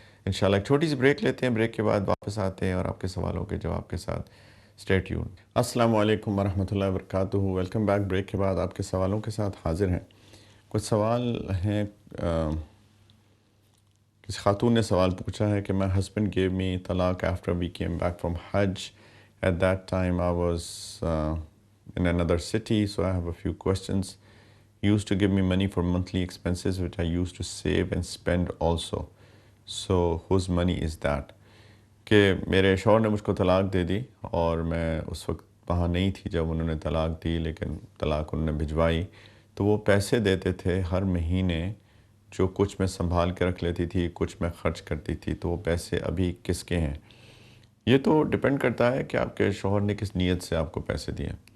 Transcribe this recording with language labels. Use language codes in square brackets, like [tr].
[ur] انشاءاللہ ایک چھوٹی سی بریک لیتے ہیں، بریک کے بعد واپس آتے ہیں اور آپ کے سوالوں کے جواب کے ساتھ۔ Stay tune. السلام علیکم ورحمۃ اللہ وبرکاتہ، ویلکم بیک۔ بریک کے بعد آپ کے سوالوں کے ساتھ حاضر ہیں۔ کچھ سوال ہیں، کسی خاتون نے سوال پوچھا ہے کہ [en] my husband gave me talaq after we came back from Hajj. At that time I was in another city, so I have a few questions. He used to give me money for monthly expenses which I used to save and spend also. So whose money is that? [ur] کہ میرے شوہر نے مجھ کو طلاق دے دی اور میں اس وقت وہاں نہیں تھی جب انہوں نے طلاق دی، لیکن طلاق انہوں نے بھجوائی، تو وہ پیسے دیتے تھے ہر مہینے، جو کچھ میں سنبھال کے رکھ لیتی تھی، کچھ میں خرچ کرتی تھی۔ تو وہ پیسے ابھی کس کے ہیں؟ یہ تو ڈیپینڈ کرتا ہے کہ آپ کے شوہر نے کس نیت سے آپ کو پیسے دیے۔